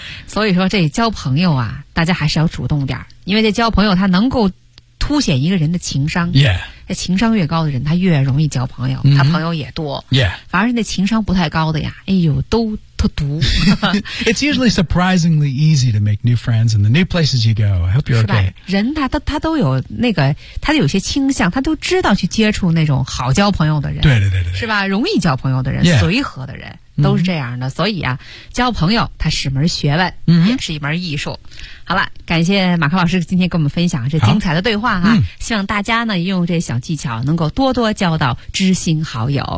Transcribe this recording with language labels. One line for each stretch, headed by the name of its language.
Chinese: 所以说这交朋友啊大家还是要主动点因为这交朋友它能够凸显一个人的情商
English: Yeah.
Chinese: 这情商越高的人他越容易交朋友、他朋友也多
English: Yeah.
Chinese: 反而是那情商不太高的呀哎呦都
English: It's usually surprisingly easy to make new friends in the new places you go. I hope you're okay.
Chinese: 人他都有那个他有些倾向他都知道去接触那种好交朋友的人。对对对对。是吧容易交朋友的人、
English: yeah.
Chinese: 随和的人都是这样的。Mm-hmm. 所以啊交朋友他是门学问、 mm-hmm. 也是一门艺术。好了感谢马克老师今天跟我们分享这精彩的对话啊、希望大家呢用这小技巧能够多多交到知心好友。